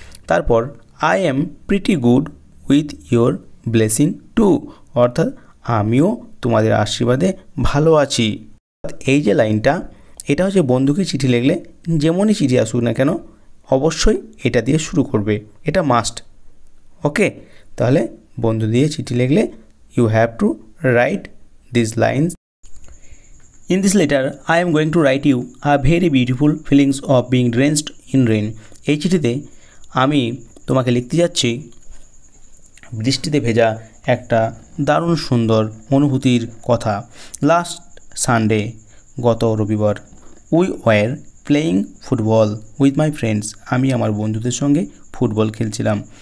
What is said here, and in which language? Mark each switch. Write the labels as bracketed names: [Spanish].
[English] তারপর I am pretty good with your blessing too, [Bangla] অর্থাৎ আমিও তোমাদের আশীর্বাদে ভালো আছি। এই যে লাইনটা, এটা হচ্ছে বন্ধুকে চিঠি লিখলে যেমনই চিঠি আসুক না কেন অবশ্যই এটা দিয়ে শুরু করবে, এটা মাস্ট। ওকে, তাহলে বন্ধু দিয়ে চিঠি লিখলে [English] You have to write this lines. In this letter, I am going to write you a very beautiful feelings of being drenched in rain. [Bangla] এই চিঠিতে আমি তোমাকে লিখতে যাচ্ছি বৃষ্টিতে ভেজা একটা দারুণ সুন্দর অনুভূতির কথা। [English] last Sunday, [Bangla] গত রবিবার, [English] we were playing football with my friends, [Bangla] আমি আমার বন্ধুদের সঙ্গে ফুটবল খেলছিলাম।